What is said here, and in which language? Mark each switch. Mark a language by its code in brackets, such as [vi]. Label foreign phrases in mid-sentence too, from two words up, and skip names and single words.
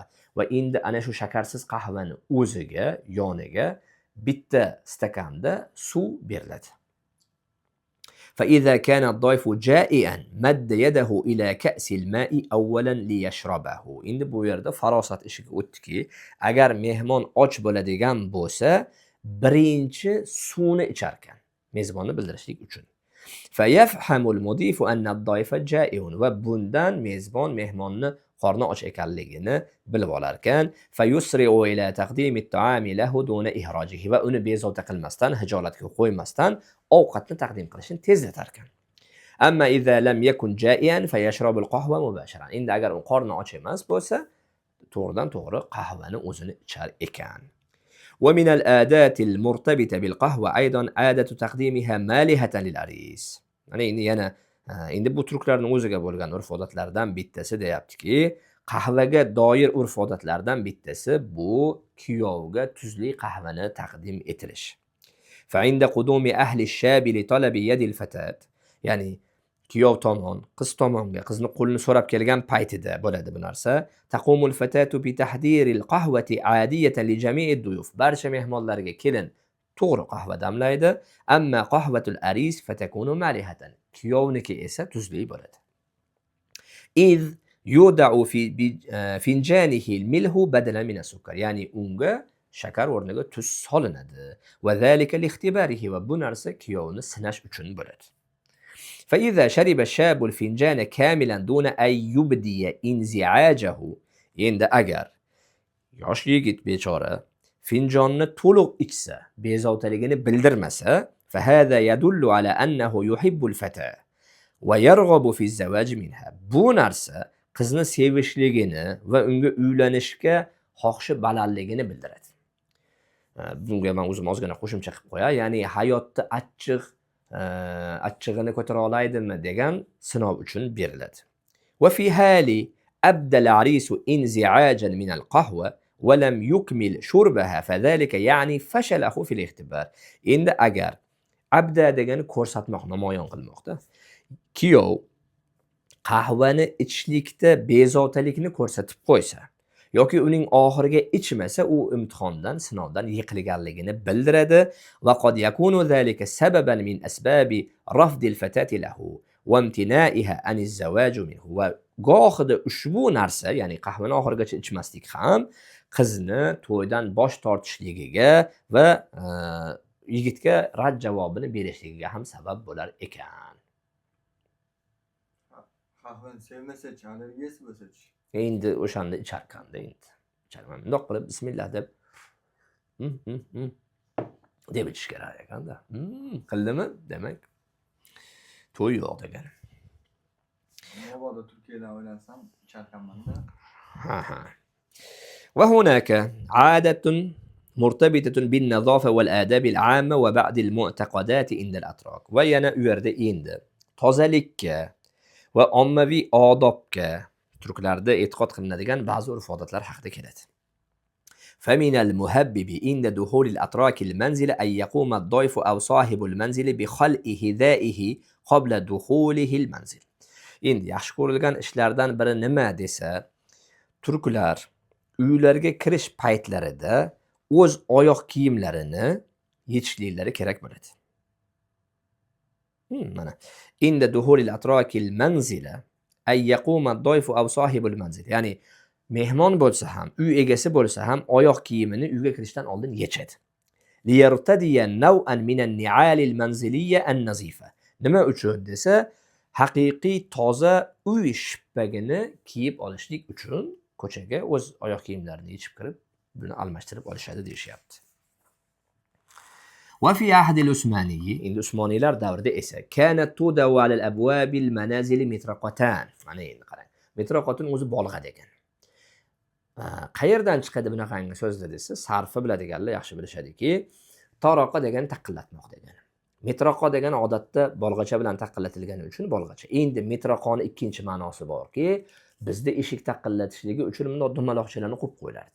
[uz] Va endi ana shu shakarsiz qahvani o'ziga, yoniga bitta stakanda suv beriladi. [ar] فإذا كان الضيف جائعا مد يده إلى كأس الماء أولا ليشربه. [uz] Endi bu yerda farosat ishiga o'tdiki, agar mehmon och bo'ladigan bo'lsa, birinchi suvni icharkan ekan, mezbonni bildirishlik uchun. [ar] فيفهم المضيف أن الضيف جائع. [uz] Va bundan mezbon mehmonni qorni och ekanligini bilib olar ekan. [ar] فيسرع إلى تقديم الطعام له دون إحراجه. [uz] Va uni bezovta qilmasdan, hijolatga qo'ymasdan ovqatni taqdim qilishni tezlatar ekan. [ar] أما إذا لم يكن جائعا فيشرب القهوة مباشرة. [uz] Endi agar u qorni och emas bo'lsa, to'g'ridan to'g'ri qahvani o'zini ichar ekan. [ar] ومن العادات المرتبطة بالقهوة أيضا عادة تقديمها مالحة للعريس. [uz] Yana endi bu turklarning o'ziga bo'lgan urf-odatlardan bittasi deyaptiki, qahvaga doir urf-odatlardan bittasi bu kuyovga tuzli qahvani taqdim etilish. [ar] فعند قدوم أهل الشاب لطلب يد الفتاة. [uz] Ya'ni kuyov tomon qiz tomonga qizni qo'lini so'rab kelgan paytida bo'ladi bu narsa. [ar] تقوم الفتاة بتحضير القهوة عادية لجميع الضيوف. [uz] Barcha mehmonlarga kelin to'g'ri qahva damlaydi. [ar] أما قهوة العريس فتكون مالحة. [uz] Kuyovniki esa tuzli bo'ladi. [ar] إذ يوضع في فنجانه الملح بدلا من السكر. [uz] Ya'ni unga shakar o'rniga tuz solinadi. [ar] وذلك لاختباره. [uz] Va bu narsa kuyovni sinash uchun bo'ladi. [ar] فإذا شرب الشاب الفنجان كاملا دون أن يبدي انزعاجه. [uz] Endi agar yosh yigit bechora finjonni to'liq ichsa, bezovtaligini bildirmasa, [ar] فهذا يدل على أنه يحب الفتاة ويرغب في الزواج منها. [uz] Bu narsa qizni sevishligini va unga uylanishga xohishi balandligini bildiradi. Bunga men o'zim ozgina qo'shimcha qilib qo'yay. Ya'ni hayotda achchig'ini ko'tara olaydimi degan sinov uchun beriladi. [ar] وفي حال أبدى العريس انزعاجا من القهوة ولم يكمل شربها فذلك يعني فشله في الاختبار. [uz] Endi agar abda degani ko'rsatmoq, namoyon qilmoqda. Kuyov qahvani ichishlikda bezovtalikni ko'rsatib qo'ysa yoki uning oxiriga ichmasa, u imtihondan, sinovdan yiqilganligini bildiradi. [ar] وقد يكون ذلك سببا من أسباب رفض الفتاة له وامتناعها عن الزواج منه. [uz] Va gohida ushbu narsa, ya'ni qahvani oxirigacha ichmaslik ham qizni to'ydan bosh tortishligiga va yigitga rad javobini berishligiga ham sabab bo'lar ekan. Qahvani sevmasa-chi, allergiyasi bo'lsa-chi? Endi o'shanda icharkanda endi. Icharman. Bundoq qilib bismillah deb deb ichish kerak ekanda. Qildimi? Demak to'y yo'q degan. Mabodo Turkiyadan o'ylansam icharkanman-da. Ha. [ar] وهناك عادة مرتبطة بالنظافة والآداب العامة وبعض المعتقدات عند الأتراك. [uz] Va yana u yerda endi tozalikka va ommaviy odobga turklarda e'tiqod qilinadigan ba'zi urf-odatlar haqida keladi. [ar] فمن المهبب عند دخول الأتراك المنزل أن يقوم الضيف أو صاحب المنزل بخلع حذائه قبل دخوله المنزل. [uz] Endi yaxshi ko'rilgan ishlardan biri nima desa, turklar uylarga kirish paytlarida o'z oyoq kiyimlarini yechishliklari kerak bo'ladi. [ar] من عند دخول الأتراك المنزل أن يقوم الضيف أو صاحب المنزل. [uz] Ya'ni mehmon bo'lsa ham, uy egasi bo'lsa ham oyoq kiyimini uyga kirishdan oldin yechadi. [ar] ليرتدي نوعا من النعال المنزلية النظيفة. [uz] Nima uchun desa, haqiqiy toza uy shippagini kiyib olishlik uchun ko'chaga o'z oyoq kiyimlarini yechib kirib, buni almashtirib olishadi deyishyapti. [ar] وفي عهد العثماني [uz] endi Usmoniylar davrida esa [ar] كانت تودع على الأبواب المنازل مطرقتان. [uz] Mana endi qarang. Mitroqotun o'zi bolg'a degan. Qayerdan chiqadi bunaqangi so'zda desa, sarfi biladiganlar yaxshi bilishadiki, toroqa degan taqillatmoq degani. Mitroqo degan odatda bolg'acha bilan taqillatilgani uchun bolg'acha. Endi mitroqoni ikkinchi ma'nosi borki, bizda eshik taqillatishligi uchun bunday dumaloqchalarni qo'yib qo'yilardi.